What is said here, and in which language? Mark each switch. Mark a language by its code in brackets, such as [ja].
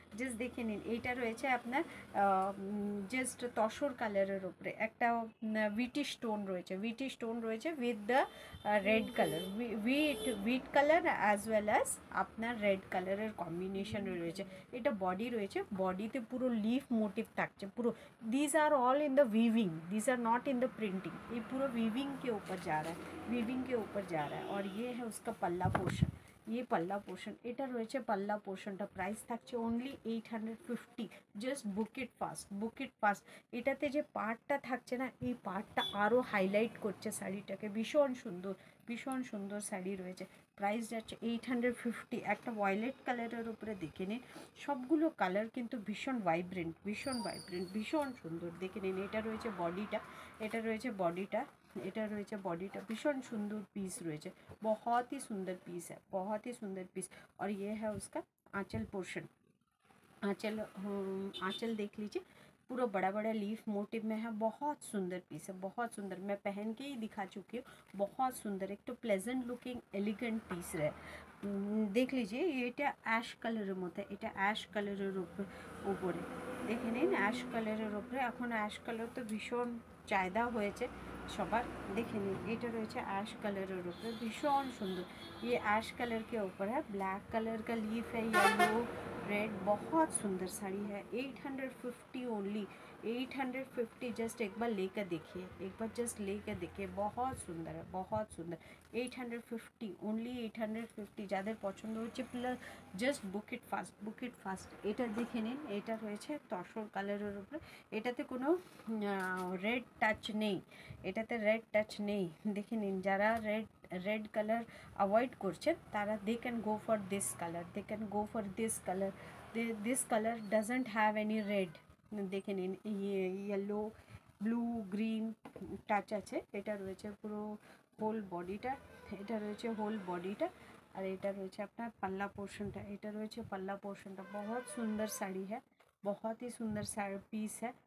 [bn] Just দেখে নিন, এইটা রয়েছে আপনার জাস্ট তসর কালারের ওপরে, একটা ভিটি স্টোন রয়েছে, ভিটি স্টোন রয়েছে with the red colour, wheat colour as well as আপনার রেড কালারের কম্বিনেশন রয়েছে। এটা বডি রয়েছে, বডিতে পুরো লিফ মোটিভ থাকছে পুরো। [en] This are all in the weaving, this are not in the printing. [hi] ये पूरा वीविंग के ऊपर जा रहा है, वीविंग के ऊपर जा रहा है। और ये है उसका पल्ला पोर्शन, ये पल्ला पोर्शन, [bn] এটা রয়েছে পাল্লা পোর্শনটা। প্রাইস থাকছে only 850। [en] Just book it fast, book it fast. [bn] এটাতে যে পার্টটা থাকছে না, এই পার্টটা আরও হাইলাইট করছে শাড়িটাকে। ভীষণ সুন্দর, ভীষণ সুন্দর শাড়ি রয়েছে। প্রাইস যাচ্ছে 850। একটা ভয়েলেট কালারের উপরে দেখে নিন, সবগুলো কালার কিন্তু ভীষণ ভাইব্রেন্ট, ভীষণ ভাইব্রেন্ট, ভীষণ সুন্দর। দেখে নিন, এটা রয়েছে বডিটা, এটা রয়েছে বডিটা, এটা রয়েছে বডিটা। ভীষণ সুন্দর পিস রয়েছে, [hi] बहुत ही सुंदर पीस है, बहुत ही सुंदर पीस। और ये है उसका आंचल पोर्शन, आंचल, आंचल देख लीजिए, पूरा बड़ा बड़ा लीफ मोटिव में है। बहुत सुंदर पीस है, बहुत सुंदर। मैं पहन के ही दिखा चुकी हूँ, बहुत सुंदर। एक तो प्लेजेंट लुकिंग एलिगेंट पीस है। देख लीजिए, [bn] এটা অ্যাশ কালারের মধ্যে, এটা অ্যাশ কালারের উপরে দেখে নিন, অ্যাশ কালারের উপরে। এখন অ্যাশ কালার তো ভীষণ চাহিদা হয়েছে সবার। দেখে নিন, এটা রয়েছে অ্যাশ কালারের উপরে, ভীষণ সুন্দর। [hi] ये ऐश कलर के ऊपर है, ब्लैक कलर का लीफ है, येलो रेड, बहुत सुंदर साड़ी है। 850 ओनली, 850। जस्ट एक बार लेकर देखिए, एक बार जस्ट लेकर देखिए, बहुत सुंदर है, बहुत सुंदर। 850 ओनली, 850। [bn] যাদের পছন্দ হচ্ছে plus [en] Just book it fast, book it fast. [bn] এটা দেখে নিন, এটা রয়েছে তসর কালারের উপরে, এটাতে কোনো রেড টাচ নেই, এটাতে রেড টাচ নেই। দেখে নিন, যারা রেড কালার অ্যাভয়েড করছেন তারা [en] They can go for this colour, they can go for this colour. This colour doesn't have any red. [bn] দেখে নিন, ইয়েলো, ব্লু, গ্রিন টাচ আছে। এটা রয়েছে পুরো হোল বডিটা, এটা রয়েছে হোল বডিটা। আর এটা রয়েছে আপনার पल्ला पोर्शनটা, এটা রয়েছে पल्ला पोर्शनটা। [hi] बहुत सुंदर साड़ी है, बहुत ही सुंदर साड़ी पीस है।